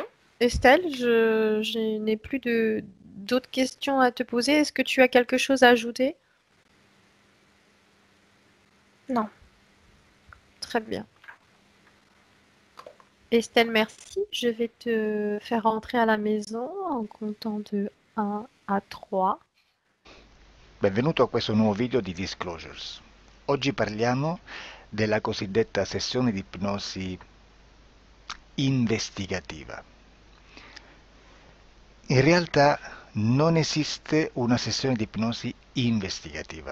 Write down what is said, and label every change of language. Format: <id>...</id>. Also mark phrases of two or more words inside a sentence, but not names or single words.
<fr>Estelle, je n'ai plus d'autres questions à te poser. Est-ce que tu as quelque chose à ajouter? Non. Très bien. Estelle, merci. Je vais te faire rentrer à la maison en comptant de 1 à 3.</fr> <it>Benvenuto a questo nuovo video di Disclosures. Oggi parliamo della cosiddetta sessione di ipnosi investigativa. In realtà non esiste una sessione di ipnosi investigativa.</it>